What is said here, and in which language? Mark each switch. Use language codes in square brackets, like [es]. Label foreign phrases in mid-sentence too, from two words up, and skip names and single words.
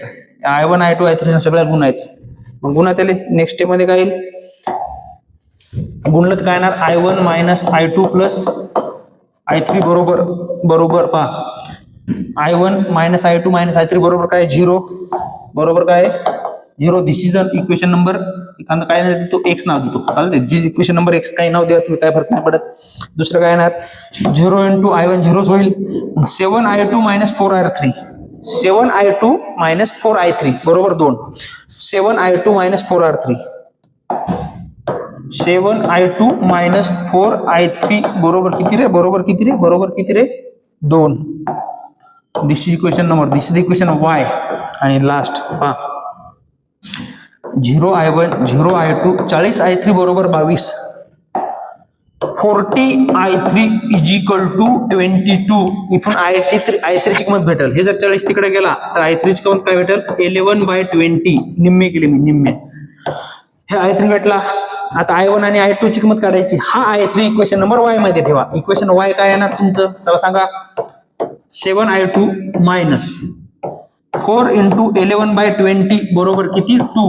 [mr] I1 I2 I3 सगळ्यात गुणायचं. मग गुणा त्याले [en] next step [mr] मध्ये काय येईल, गुणलं तर काय येणार I1 - I2 प्लस I3 बरोबर पहा I1 - I2 - I3 बरोबर काय 0 बरोबर काय 0. [en] this is the equation number. [mr] एखादा काय नाही देतो x नाव देतो. चालते. जी [en] equation number [mr] x काही नाव द्या तुम्ही, काय फरक नाही पडत. दुसरं काय येणार 0 × I1 0 होईल. 7I2 - 4R3 7I2 - 4I3 बरोबर 2. 7I2 - 4R3 7I2 - 4I3 बरोबर किती रे, बरोबर किती रे, बरोबर किती रे 2. [en] this is equation number, this is equation y. [mr] आणि लास्ट पहा 0 I1 0 I2 40 I3 बरोबर 22. [en] 40 I3 is equal to 22. [mr] इथून I3 ची किंमत भेटेल. हे जर 40 तिकडे गेला तर I3 ची किंमत काय भेटेल 11/20. निम्मे केले मी, निम्मे. हे I3 भेटला. आता I1 आणि I2 ची किंमत काढायची. हा I3 [en] equation number [mr] y मध्ये ठेवा. इक्वेशन y काय येणार तुमचं चला सांगा, 7I2 मायनस 4 × 11/20 बरोबर किती 2.